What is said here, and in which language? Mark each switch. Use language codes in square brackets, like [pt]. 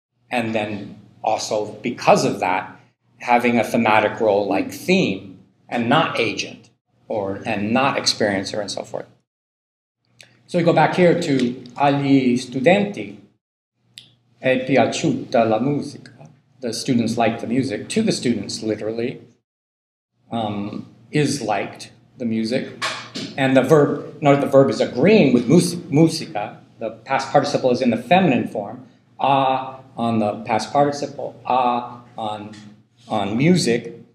[en] And then also, because of that, having a thematic role like theme and not agent, and not experiencer, and so forth. So we go back here to [it] agli studenti è piaciuta la musica. [en] The students liked the music. To the students, literally, is liked the music. And the verb, note the verb is agreeing with musica. The past participle is in the feminine form. A on the past participle, a on music.